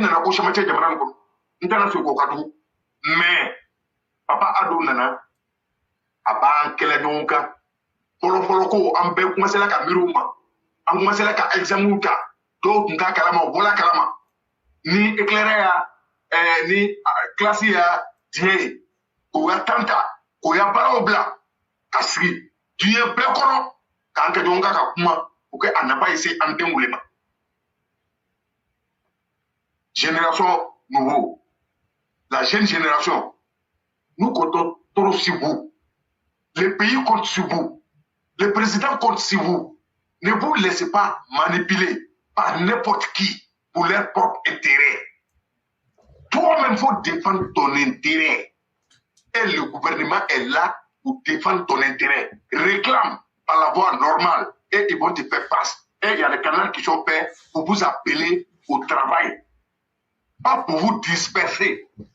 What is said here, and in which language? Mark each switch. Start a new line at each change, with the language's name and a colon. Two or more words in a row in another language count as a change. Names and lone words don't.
Bambara: nana ko caman cɛ jamana in kɔnɔ n tɛna se k'o ka dugu mais papa ado nana a b'an kɛlɛ ɲɔgɔn kan fɔlɔfɔlɔ ko an bɛɛ kumasela ka miiri u ma an kumasela ka examen ta dɔw tun t'a kalama u bɔla kalama ni éclaireur ya ni classe ya diɲɛ ye k'o ya temps ta k'o ya baaraw bila ka sigi diɲɛ bɛɛ kɔnɔ k'an kɛ ɲɔgɔn kan ka kuma
French: pour que
Bambara: a nafa se an denw le ma
French: génération nouveau la jeune génération nous comptons trop sur vous le pays compte sur vous le président compte sur vous ne vous laissez pas manipuler par n'importe qui pour leur propre intérêt toi-même faut défendre ton intérêt et le gouvernement est là pour défendre ton intérêt réclame par la voie normale et ils vont te faire face et il y a des canaux qui sont faits pour vous appeler au travail pas pour vous disperser.